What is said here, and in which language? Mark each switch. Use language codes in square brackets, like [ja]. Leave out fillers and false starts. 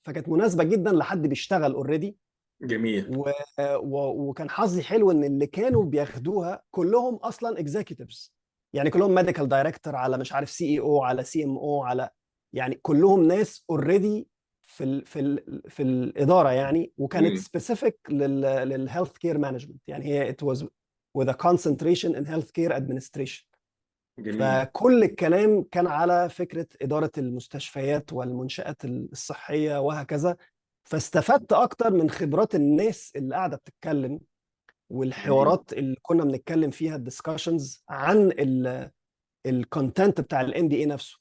[ar] فكانت مناسبه جدا لحد بيشتغل اوريدي. جميل. وكان حظي حلو ان اللي كانوا بياخدوها كلهم اصلا اكزيكتيفز، يعني كلهم ميديكال دايركتور، على مش عارف سي اي او، على سي ام او، على يعني كلهم ناس اوريدي في الاداره يعني، وكانت مم. سبيسيفيك للهيلث كير مانجمنت، يعني هي [en] it was with a concentration in healthcare administration. [ar] جميل. فكل الكلام كان على فكرة إدارة المستشفيات والمنشآت الصحية وهكذا. فاستفدت أكتر من خبرات الناس اللي قاعدة بتتكلم، جميل. والحوارات اللي كنا بنتكلم فيها، الدiscussions عن الكونتنت بتاع الام بي اي نفسه.